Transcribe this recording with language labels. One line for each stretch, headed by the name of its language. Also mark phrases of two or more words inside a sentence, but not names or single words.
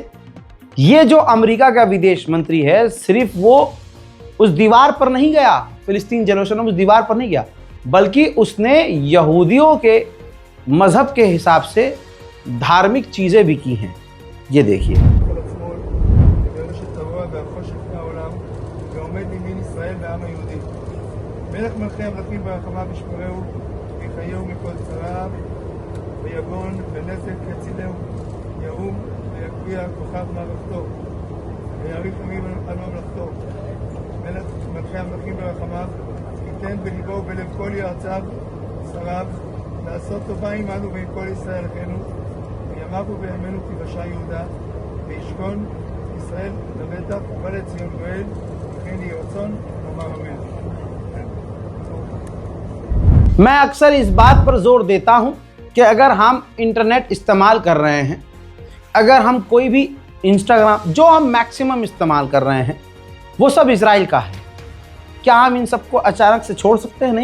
Hindi: ये जो अमेरिका का विदेश मंत्री है, सिर्फ वो उस दीवार पर नहीं गया, फिलिस्तीन जेरूशलम उस दीवार पर नहीं गया, बल्कि उसने यहूदियों के मजहब के हिसाब से धार्मिक चीजें भी की हैं। ये देखिए,
Hebrew: מלך מלכי המלכים ברחמיו ישמרהו, יחייהו מכל צרעיו, ויגון ונזק יצילהו, ירום ויגביה כוכב מערכתו, ויאריך ימים על ממלכתו. מלך מלכי המלכים ברחמיו, ייתן בליבו ובלב כל יועציו, שריו, לעשות טובה עמנו ועם כל ישראל אחינו, וימיו ובימינו תיוושע יהודה, וישכון ישראל לבטח ובא לציון גואל, וכן יהי רצון אמר אמן.
Hindi: मैं अक्सर इस बात पर जोर देता हूं कि अगर हम इंटरनेट इस्तेमाल कर रहे हैं, अगर हम कोई भी इंस्टाग्राम, जो हम मैक्सिमम इस्तेमाल कर रहे हैं, वो सब इजराइल का है। क्या हम इन सबको अचानक से छोड़ सकते हैं?